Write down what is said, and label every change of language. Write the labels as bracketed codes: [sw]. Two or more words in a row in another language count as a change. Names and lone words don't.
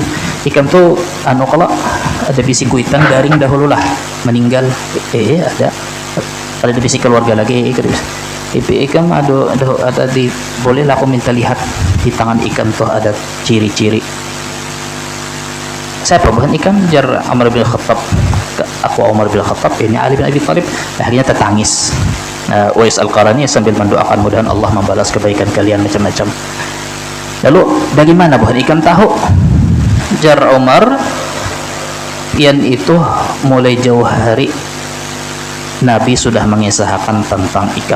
[bjn] Ikam tuh kalau ada bisi kuitan garing dahulu lah meninggal. Ada bisi keluarga lagi. Ikam ada di, bolehlah aku minta lihat di tangan ikam tuh ada ciri-ciri. Saya bukan ikam, jar Umar bin Khattab. Aku Umar bin Khattab, ini Ali bin Abi Thalib. Akhirnya tertangis. Uwais Al-Qarani sambil mendoakan mudahan Allah membalas kebaikan kalian macam-macam. Lalu bagaimana bukan ikam tahu? Jar Umar, pian itu mulai jauh hari Nabi sudah mengisahkan tentang ikam.